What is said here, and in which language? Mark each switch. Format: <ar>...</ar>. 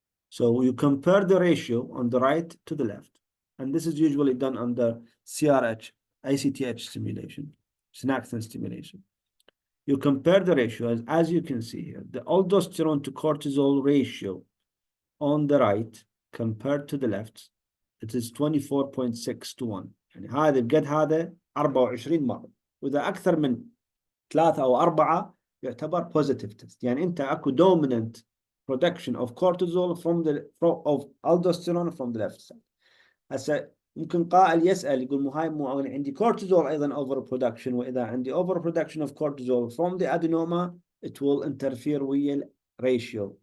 <en>So you compare the ratio on the right to the left. And this is usually done under CRH, ACTH stimulation, synapse stimulation. You compare the ratio, as you can see here, the aldosterone to cortisol ratio on the right compared to the left, it is 24.6 to 1.</en> <ar>يعني هذا بقد هذا 24 مرة. وإذا أكثر من 3 أو 4 يعتبر</ar> <en>positive test.</en> <ar>يعني أنت أكو</ar> <en>dominant production of cortisol of aldosterone from the left side.</en> <ar>هسه ممكن قائل يسأل يقول مو هاي مو عندي</ar> <en>cortisol</en> <ar>أيضا</ar> <en>over production،</en> <ar>وإذا عندي</ar> <en>over production of cortisol from the adenoma it will interfere with ratio.</en>